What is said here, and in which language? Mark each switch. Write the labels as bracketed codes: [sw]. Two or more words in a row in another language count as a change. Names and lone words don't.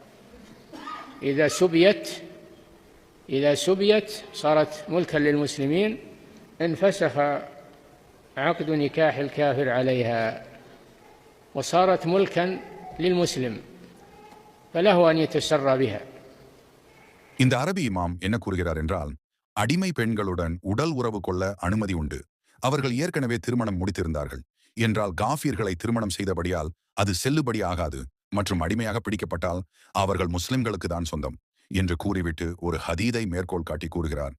[ar] إذا سبيت صارت ملكا للمسلمين، انفسخ عقد نكاح الكافر عليها وصارت ملكا للمسلم، فله أن يتسرى بها. [ta] இந்த அரபி இமாம் என்ன கூறுகிறார் என்றால், அடிமை பெண்களுடன் உடல் உறவு கொள்ள அனுமதி உண்டு. அவர்கள் ஏற்கனவே திருமணம் முடித்திருந்தார்கள் என்றால் காஃபியர்களை திருமணம் செய்தபடியால் அது செல்லுபடி ஆகாது, மற்றும் அடிமையாக பிடிக்கப்பட்டால் அவர்கள் முஸ்லிம்களுக்கு தான் சொந்தம் என்று கூறிவிட்டு ஒரு ஹதீதை மேற்கோள் காட்டி கூறுகிறார்.